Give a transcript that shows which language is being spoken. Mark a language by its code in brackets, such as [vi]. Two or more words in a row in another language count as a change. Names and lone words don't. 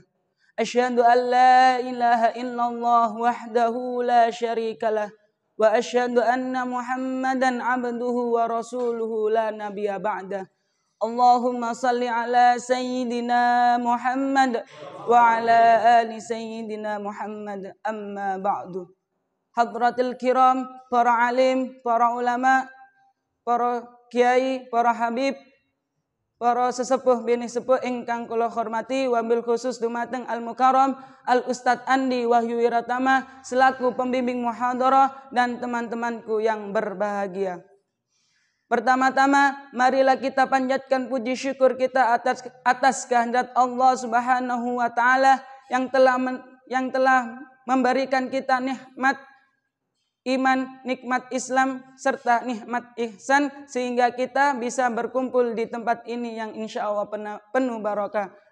[ar] أشهد أن لا إله إلا الله وحده لا شريك له وأشهد أن محمدا عبده ورسوله لا نبي بعده. اللهم صل على سيدنا محمد وعلى آل سيدنا محمد أما بعد. حضرات الكرام, [id] para alim, para ulama, para kiai, para habib, para sesepuh bini sepuh [jv] ingkang kula hormati, [ar] وبالخصوص [id] dumateng [ar] المكرم الأستاذ [id] Andi Wahyu Wiratama selaku pembimbing muhadharah dan teman-temanku yang berbahagia. Pertama-tama marilah kita panjatkan puji syukur kita atas kehendak Allah [ar] سبحانه وتعالى [id] yang telah memberikan kita nikmat iman, nikmat Islam, serta nikmat ihsan sehingga kita bisa berkumpul di tempat ini yang [ar] إن شاء الله [id] penuh barakah.